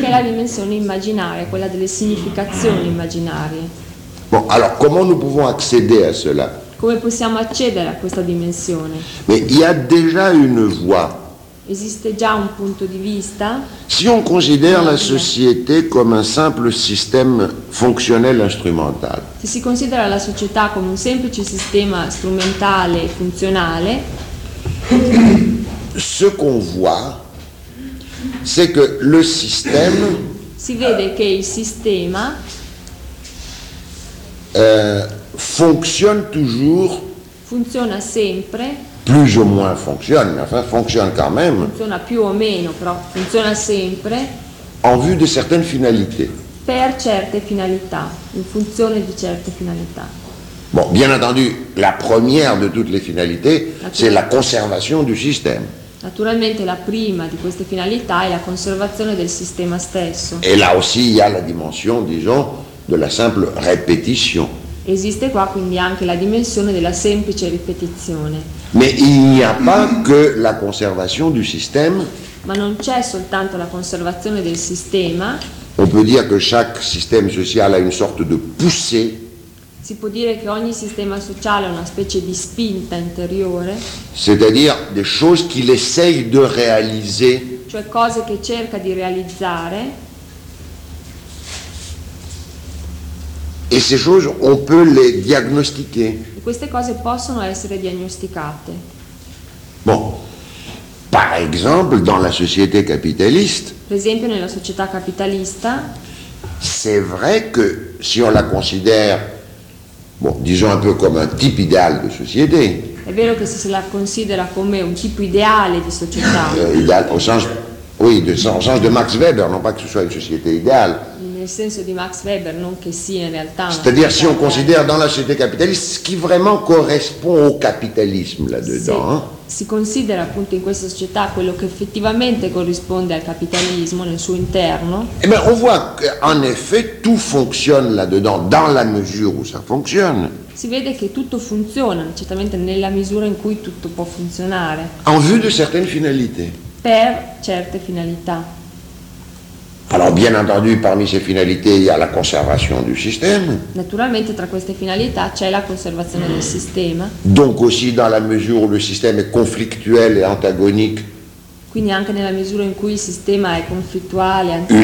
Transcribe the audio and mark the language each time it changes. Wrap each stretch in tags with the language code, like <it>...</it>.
<it>Che è la dimensione immaginaria, quella delle significazioni immaginarie.</it> <fr>Bon, alors comment nous pouvons accéder à cela?</fr> <it>Come possiamo accedere a questa dimensione?</it> <fr>Mais il y a déjà une voie.</fr> <it>Esiste già un punto di vista?</it> <fr>Si on considère la société comme un simple système fonctionnel instrumental.</fr> <it>Se si considera la società come un semplice sistema strumentale e funzionale.</it> <fr>Ce qu'on voit, c'est que le système.</fr> <it>Si vede che il sistema.</it> <fr>Fonctionne toujours.</fr> <it>Funziona sempre.</it> <fr>Plus ou moins fonctionne, mais enfin fonctionne quand même.</fr> <it>Funziona più o meno, però funziona sempre.</it> <fr>En vue de certaines finalités.</fr> <it>Per certe finalità, in funzione di certe finalità.</it> <fr>Bon, bien entendu, la première de toutes les finalités, c'est la conservation du système.</fr> <it>Naturalmente la prima di queste finalità è la conservazione del sistema stesso.</it> <fr>Et là aussi il y a la dimension, disons, de la simple répétition.</fr> <it>Esiste qua quindi anche la dimensione della semplice ripetizione.</it> <fr>Mais il n'y a pas que la conservation du système.</fr> <it>Ma non c'è soltanto la conservazione del sistema.</it> <fr>On peut dire que chaque système social a une sorte de poussée.</fr> <it>Si può dire che ogni sistema sociale ha una specie di spinta interiore.</it> <fr>C'est-à-dire des choses qu'il essaye de réaliser.</fr> <it>Cioè cose che cerca di realizzare.</it> <fr>Et ces choses, on peut les diagnostiquer.</fr> <it>E queste cose possono essere diagnosticate.</it> <fr>Bon, par exemple, dans la société capitaliste.</fr> <it>Per esempio nella società capitalista.</it> <fr>C'est vrai que si on la considère, bon, disons un peu comme un type idéal de société.</fr> <it>È vero che se la considera come un tipo ideale di società.</it> <fr>Idéal au sens, oui, au sens de Max Weber, non pas que ce soit une société idéale.</fr> <it>Nel nel senso di Max Weber, non che sia in realtà.</it> <fr>C'est-à-dire, si on considère dans la société capitaliste ce qui vraiment correspond au capitalisme là-dedans.</fr> <it>Si, si considera appunto in questa società quello che effettivamente corrisponde al capitalismo nel suo interno.</it> <fr>Eh bien, on voit qu'en effet tout fonctionne là-dedans, dans la mesure où ça fonctionne.</fr> <it>Si vede che tutto funziona, certamente nella misura in cui tutto può funzionare.</it> <fr>En vue de certaines finalités.</fr> <it>Per certe finalità.</it> <fr>Alors bien entendu, parmi ces finalités, il y a la conservation du système.</fr> <it>Naturalmente tra queste finalità c'è la conservazione del sistema.</it> <fr>Donc aussi dans la mesure où le système est conflictuel et antagonique.</fr> <it>Quindi anche nella misura in cui il sistema è conflittuale, antagonico.</it>